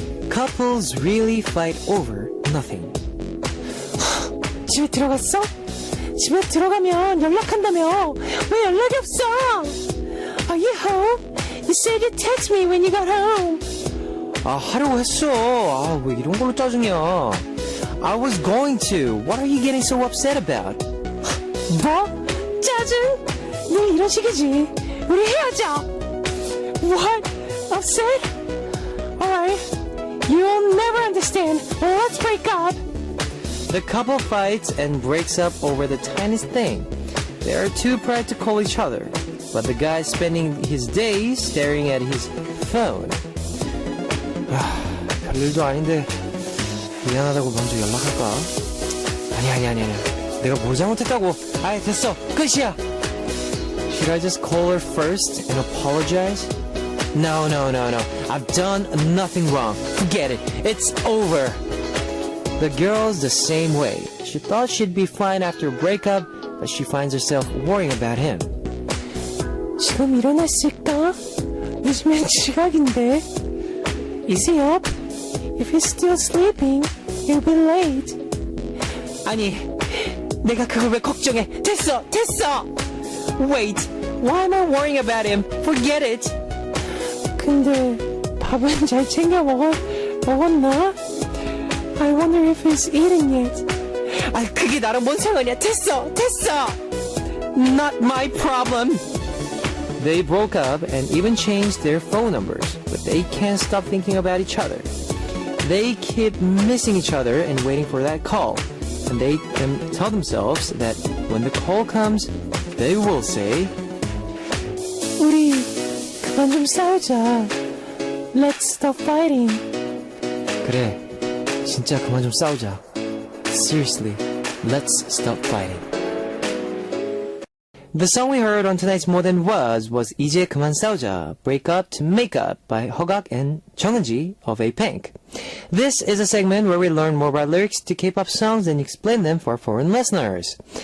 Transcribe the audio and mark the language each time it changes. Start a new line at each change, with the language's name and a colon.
English: Couples really fight over nothing.
Korean: 집에 들어갔어? 집에 들어가면 연락한다며. 왜 연락이 없어?
English: Are you home? You said you'd text me when you got home.
Korean: 하려고 했어. 왜 이런 걸로 짜증이야.
English: I was going to. What are you getting so upset about?
Korean: 뭐? 짜증? 너 이런 식이지. 우리 헤어져.
English: What? Upset? Alright. You'll never understand. Let's break up. The couple fights and breaks up over the tiniest thing. They are too proud to call each other. But the guy's spending his days staring at his phone.
Korean: 별일도 아닌데 미안하다고 먼저 연락할까? 아니야. 내가 뭘 잘못했다고. 됐어. 끝이야.
English: Should I just call her first and apologize? No. I've done nothing wrong. Forget it. It's over. The girl's the same way. She thought she'd be fine after a breakup, but she finds herself worrying about him.
Korean: 지금 일어났을까? 요즘엔 지각인데.
English: Is he up? If he's still sleeping, he'll be late.
Korean: 아니, 내가 그걸 왜 걱정해? 됐어!
English: Wait, why am I worrying about him? Forget it.
Korean: 근데 밥은 잘 챙겨 먹었나?
English: I wonder if he's eating yet.
Korean: 아, 그게 나랑 뭔 상관이야? 됐어!
English: Not my problem. They broke up and even changed their phone numbers, but they can't stop thinking about each other. They keep missing each other and waiting for that call. And they tell themselves that when the call comes, they will say,
Korean: 우리 그만 좀 싸우자.
English: Let's stop fighting.
Korean: 그래, 진짜 그만 좀 싸우자.
English: Seriously, let's stop fighting. The song we heard on tonight's More Than was 이제 그만 싸우자, Break Up to Make Up by Hogak and Jeongji of A-Pink. This is a segment where we learn more about lyrics to K-pop songs and explain them for foreign listeners.